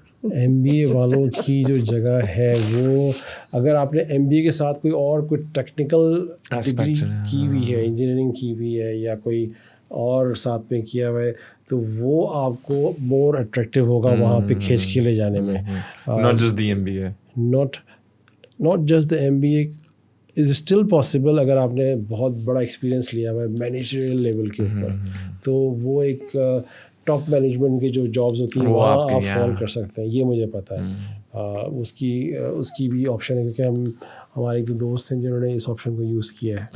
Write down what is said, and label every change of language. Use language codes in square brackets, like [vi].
[ur] M B اے والوں کی جو جگہ ہے وہ, اگر آپ نے ایم بی اے کے ساتھ کوئی ٹیکنیکل ڈگری کی ہوئی ہے, انجینئرنگ کی ہوئی ہے یا کوئی اور ساتھ میں کیا ہوا ہے, تو وہ آپ کو مور اٹریکٹیو ہوگا وہاں پہ کھینچ کے لے جانے میں. [en] Not just the MBA. Not just the MBA is still possible. [ur] اگر آپ نے بہت بڑا ایکسپیرینس لیا ہوا ہے مینیجریل لیول کے اوپر, تو وہ ایک ٹاپ مینجمنٹ کی جو جابس ہوتی ہیں وہاں آپ فال کر سکتے ہیں, یہ مجھے پتہ ہے. اس کی بھی آپشن ہے, کیونکہ ہمارے ایک دو دوست ہیں جنہوں نے اس آپشن کو یوز کیا ہے.